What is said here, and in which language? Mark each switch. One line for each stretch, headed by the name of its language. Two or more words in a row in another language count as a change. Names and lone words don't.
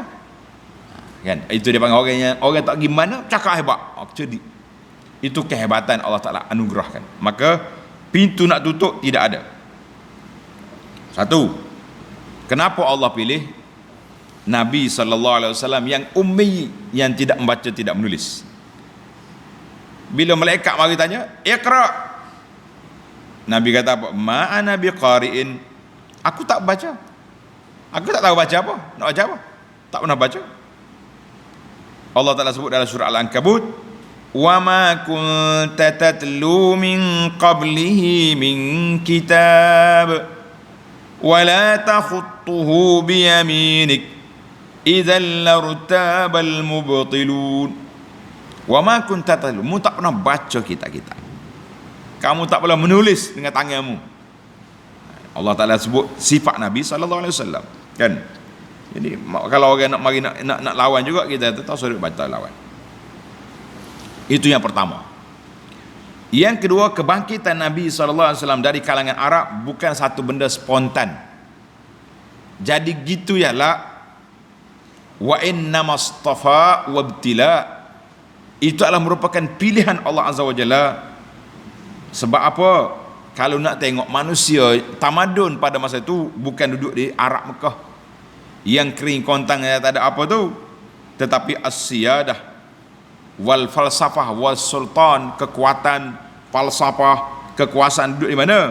Malay: Kan? Itu dia panggil orang tak gimana cakap hebat. Cerdik. Itu kehebatan Allah Ta'ala anugerahkan. Maka pintu nak tutup tidak ada. Satu, kenapa Allah pilih Nabi
Arabic: صلى الله عليه وسلم
Malay: yang ummi, yang tidak membaca, tidak menulis? Bila malaikat mari tanya, "Iqra." Nabi kata apa?
Arabic: "ما أنا بقارئ."
Malay: Aku tak baca. Aku tak tahu baca apa. Nak baca apa? Tak pernah baca. Allah Ta'ala sebut dalam surah Al-Ankabut,
Arabic: "وما كنت تتلو من قبله من كتاب ولا تخطه بيمينك إذا لارتاب المبطلون." وما كنت تتلو,
Malay: mu tak pernah baca kitab-kitab, kamu tak pernah menulis dengan tanganmu. Allah Ta'ala sebut sifat Nabi
Arabic: صلى الله عليه وسلم,
Malay: kan? Jadi kalau orang nak mari nak lawan juga, kita tak suruh baca lawan. Itu yang pertama. Yang kedua, kebangkitan Nabi
Arabic: صلى الله عليه وسلم
Malay: dari kalangan Arab bukan satu benda spontan. Jadi gitu ya la,
Arabic: وإنما اصطفى وابتلى,
Malay: itu adalah merupakan pilihan Allah
Arabic: عز وجل.
Malay: Sebab apa? Kalau nak tengok manusia tamadun pada masa itu bukan duduk di Arab Mekah yang kering kontang tak ada apa tu, tetapi
Arabic: السيادة والفلسفة والسلطان,
Malay: kekuatan falsafah, kekuasaan duduk di mana?